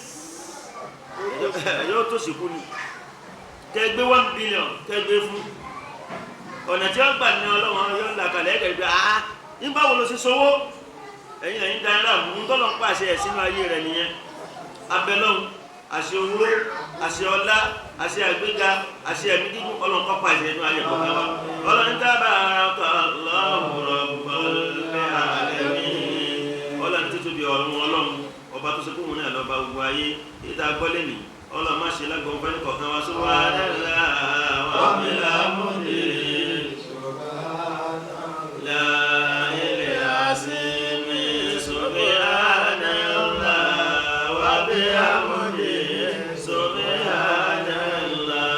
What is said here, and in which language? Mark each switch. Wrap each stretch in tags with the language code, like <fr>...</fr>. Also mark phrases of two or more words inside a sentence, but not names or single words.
<yo>yóò tó ṣìkú ni kẹgbẹ́ 1 billion kẹgbẹ́ fún ọ̀nà tí ó gbà ní ọlọ́run yóò là kalẹ̀ ẹgbẹ́ nígbà wo ló ṣe sówó ẹ̀yin ẹ̀yin dáná ohun tó lọ pàṣẹ ẹ̀ sínú ayé rẹ̀ nìyẹn abẹ́lọ́hun àṣẹ owó àṣẹ ọlá àṣẹ àgbéga àṣẹ ẹ̀mí gígùn Ọlọ́run kó pàṣẹ ẹnu ayé kọ̀ọ̀kan wa Ọlọ́run</yo> <ar>تبارك الله رب العالمين</ar> <yo>Ọlọ́run tó tóbi ọ̀run Ọlọ́run ọba tó ṣe kóhun náà lọ́ba gbogbo ayé ìta gbọ́lẹ̀ ní Ọlọ́run má ṣe lágbọ̀n fẹ́ kọ̀ọ̀kan wa</yo> <ar>سبحان الله وبحمده لا إله إلا</ar>